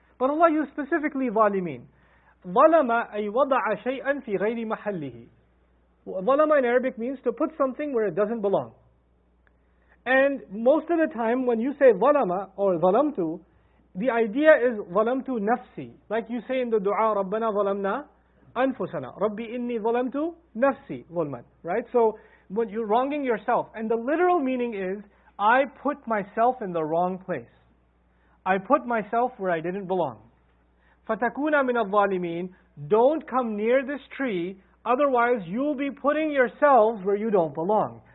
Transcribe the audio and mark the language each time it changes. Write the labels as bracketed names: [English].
[English] But Allah used specifically ظَالِمِينَ. [Arabic] ظَلَمَ أَيْ وَضَعَ شَيْئًا فِي غَيْرِ مَحَلِّهِ. [English] ظَلَمَ in Arabic means to put something where it doesn't belong. And most of the time when you say ظَلَمَ or ظَلَمْتُ, the idea is [Arabic] ظَلَمْتُ نَفْسِي. [English] Like you say in the dua, [Arabic] رَبَّنَا ظَلَمْنَا أَنفُسَنَا رَبِّ إِنِّي ظَلَمْتُ نَفْسِي ظُلْمًا. [English] Right? So when you're wronging yourself. And the literal meaning is, I put myself in the wrong place. I put myself where I didn't belong. [Arabic] فَتَكُونَ مِنَ الظَّالِمِينَ. [English] Don't come near this tree, otherwise you'll be putting yourselves where you don't belong.